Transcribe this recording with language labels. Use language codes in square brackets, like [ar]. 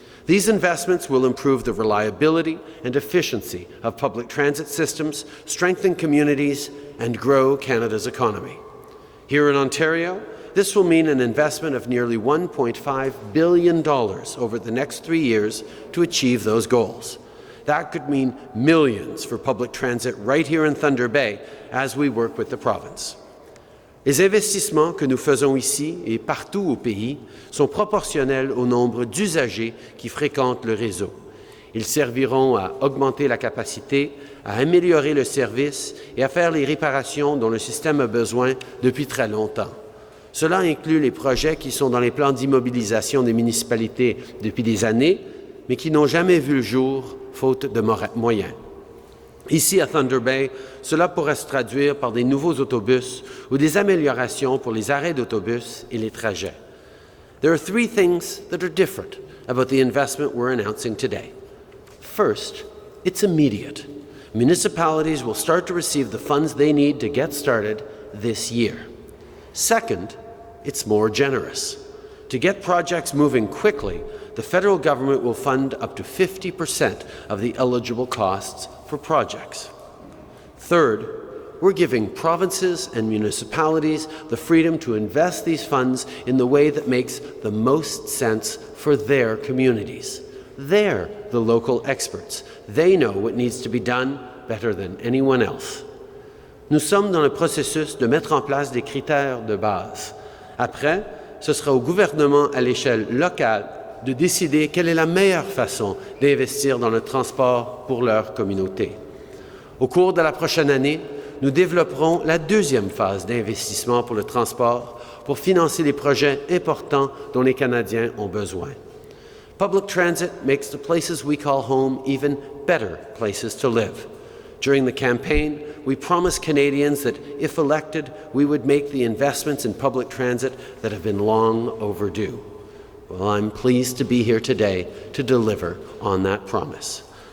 [en] These investments will improve the reliability and efficiency of public transit systems, strengthen communities, and grow Canada's economy. Here in Ontario, this will mean an investment of nearly $1.5 billion over the next 3 years to achieve those goals. That could mean millions for public transit right here in Thunder Bay as we work with the province. [fr] Les investissements que nous faisons ici et partout au pays sont proportionnels au nombre d'usagers qui fréquentent le réseau. Ils serviront à augmenter la capacité, à améliorer le service et à faire les réparations dont le système a besoin depuis très longtemps. Cela inclut les projets qui sont dans les plans d'immobilisation des municipalités depuis des années, mais qui n'ont jamais vu le jour faute de moyens. Ici, à Thunder Bay, cela pourrait se traduire par des nouveaux autobus ou des améliorations pour les arrêts d'autobus et les trajets. [en] There are 3 things that are different about the investment we're announcing today. First, it's immediate. Municipalities will start to receive the funds they need to get started this year. Second, it's more generous. To get projects moving quickly, the federal government will fund up to 50% of the eligible costs for projects. Third, we're giving provinces and municipalities the freedom to invest these funds in the way that makes the most sense for their communities. They're the local experts. They know what needs to be done better than anyone else. [fr] Nous sommes dans le processus de mettre en place des critères de base. Après, ce sera au gouvernement à l'échelle locale de décider quelle est la meilleure façon d'investir dans le transport pour leur communauté. Au cours de la prochaine année, nous développerons la deuxième phase d'investissement pour le transport pour financer les projets importants dont les Canadiens ont besoin. [en] Public transit makes the places we call home even better places to live. During the campaign, we promised Canadians that, if elected, we would make the investments in public transit that have been long overdue. Well, I'm pleased to be here today to deliver on that promise.